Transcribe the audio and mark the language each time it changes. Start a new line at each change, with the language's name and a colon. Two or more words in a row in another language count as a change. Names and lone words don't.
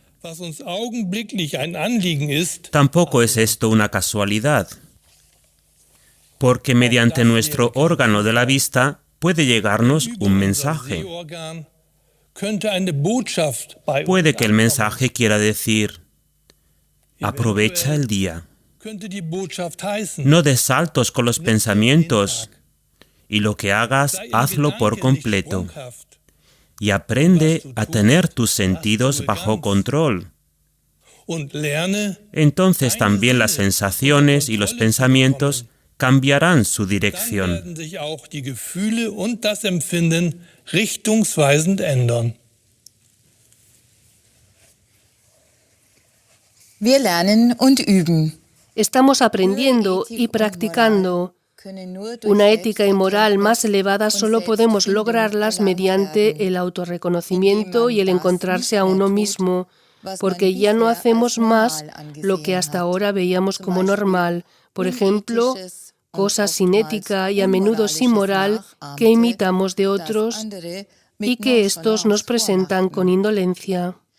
Spanish: Tampoco es esto una casualidad, porque mediante nuestro órgano de la vista puede llegarnos un mensaje. Puede que el mensaje quiera decir: Aprovecha el día.
German: Könnte die Botschaft heißen.
Spanish: No des saltos con los pensamientos. Y lo que hagas,
German: Sei im
Spanish: hazlo por
German: Gedanken nicht
Spanish: completo.
German: sprunghaft.
Spanish: Y aprende a tener tus sentidos bajo control.
German: Und lerne,
Spanish: Entonces también las sensaciones y los pensamientos cambiarán su
German: dann
Spanish: dirección.
German: werden sich auch die Gefühle und das Empfinden richtungsweisend ändern. Wir lernen und üben.
Spanish: Estamos aprendiendo y practicando. Una ética y moral más elevada solo podemos lograrlas mediante el autorreconocimiento y el encontrarse a uno mismo, porque ya no hacemos más lo que hasta ahora veíamos como normal, por ejemplo, cosas sin ética y a menudo sin moral que imitamos de otros y que estos nos presentan con indolencia.